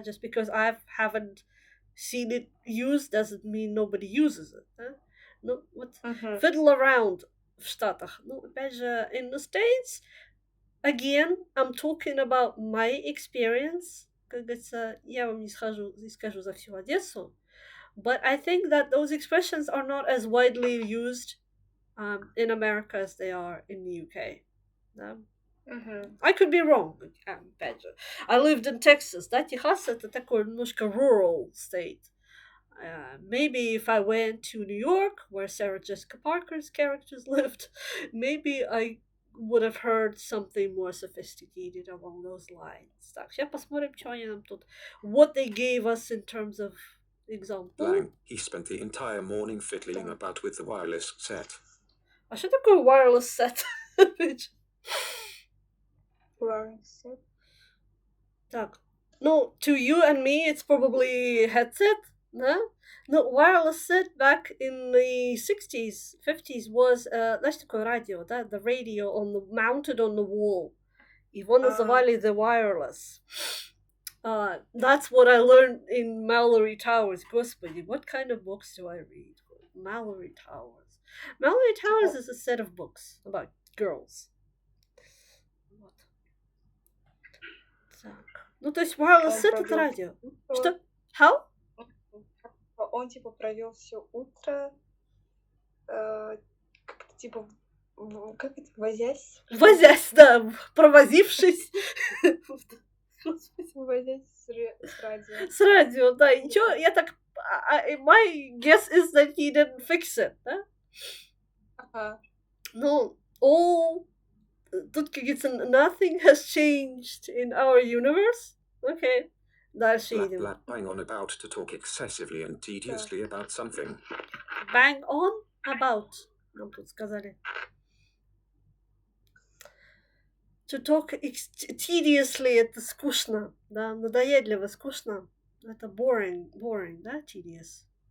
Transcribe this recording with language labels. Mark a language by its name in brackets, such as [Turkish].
[English] Just because I haven't seen it used doesn't mean nobody uses it, да? [Russian] Ну, вот Мгм. [English] fiddle around [Russian] в Штатах. Ну, опять же, [English] in the States, again, I'm talking about my experience. [Russian] Как говорится, я вам не скажу за всю Одессу. [English] But I think that those expressions are not as widely used in America as they are in the UK. [Russian] Да? Мгм. [English] I could be wrong. [Russian] Опять же. [English] I lived in Texas. [Russian] Да, Техас это такой немножко [English] rural state. Maybe if I went to New York, where Sarah Jessica Parker's characters lived, maybe I would have heard something more sophisticated along those lines. [Russian] Так, сейчас посмотрим, что они нам тут... [English] What they gave us in terms of example. Blank. He spent the entire morning fiddling about with the wireless set. [Russian] А что такое wireless set? [English] Wireless set. [Russian] Так, ну, [English] to you and me, it's probably headset, да? No, wireless set back in the 60s, 50s was, [Russian] знаешь, такое радио, да? [English] The radio mounted on the wall. [Russian] Его называли [English] the wireless. That's what I learned in Mallory Towers. Господи, what kind of books do I read? Mallory Towers. Mallory Towers is a set of books about girls. [Russian] Вот. Так. Ну, то есть wireless set это радио. [English] Что? How? [Russian] Он типа провел все утро, как-то типа, как это, возясь? Возясь, да, провозившись. Возясь с радио. С радио, да. И чё, я так... [English] My guess is that he didn't fix it, да? [Russian] Ага. Ну, all... Тут, как говорится, [English] nothing has changed in our universe. [Russian] Okay. Дальше едем. [English] Bang on about to talk excessively and tediously about something. [Russian] Bang on about. Нам тут сказали. To talk tediously это скучно, да, надоедливо, скучно. Это boring, да, tedious.